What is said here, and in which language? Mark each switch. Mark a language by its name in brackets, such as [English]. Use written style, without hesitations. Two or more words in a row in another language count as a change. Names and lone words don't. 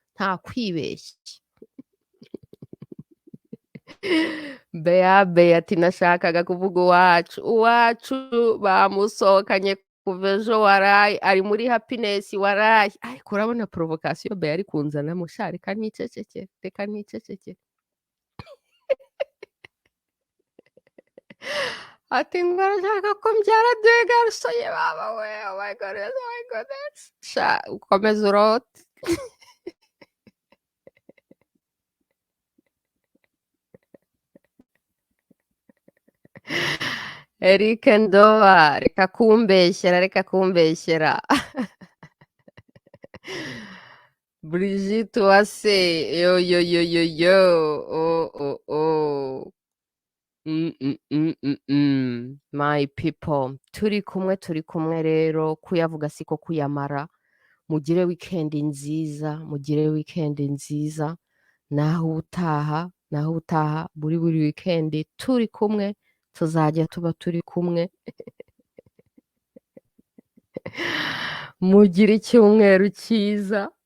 [Kinyarwanda] Bea ati nashakaga kuvuga uwacu bamusohokanye kuva ejo, waraye ari muri happiness, waraye. Ariko urabona provocation Bea ari kunzanamo, sha reka nicecekere. Ati ngo arashaka ko mbyara [French] deux garçons, [Kinyarwanda] ye baba we, [English] oh my goodness. [Kinyarwanda] Sha ukomeza urote. Eric Ndoa, reka kumbeshyera. Brigitte Uwase, yo. [English] Oh. My people, [Kinyarwanda] turi kumwe rero, kuyavuga siko kuyamara. Mugire weekend nziza, naho utaha buri weekend turi kumwe, tuzajya tuba turi kumwe. Mugire icyumweru cyiza.